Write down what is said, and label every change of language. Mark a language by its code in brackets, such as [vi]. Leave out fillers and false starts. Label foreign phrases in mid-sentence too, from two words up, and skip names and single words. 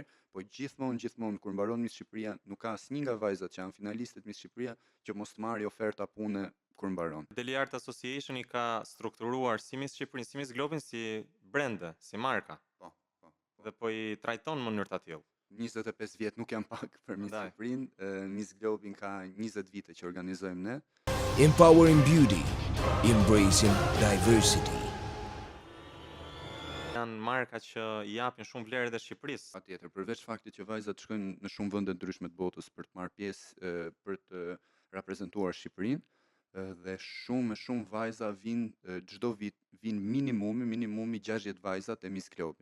[sq] Po gjithmonë kur mbaron Miss Shqipëria, nuk ka asnjë nga vajzat që janë finalistët Miss Shqipëria që mos të marrë oferta pune kur mbaron. Deli Art Association i ka strukturuar si Miss Shqipërinë, si Miss Globin si brende, si marka. Po. Dhe po i trajton në mënyrë të tillë. 25 vjet nuk janë pak për Miss Shqipërinë. Miss Globin ka 20 vite që organizojmë ne. [en] Empowering beauty, embracing diversity. [sq] Janë marka që i japin shumë vlerë edhe Shqipërisë. Patjetër, përveç faktit që vajzat shkojnë në shumë vende ndryshme të botës për të marrë pjesë, për të reprezentuar Shqipërinë, dhe shumë vajza vinë çdo vit, vinë minimumi 60 vajza te Miss Globe.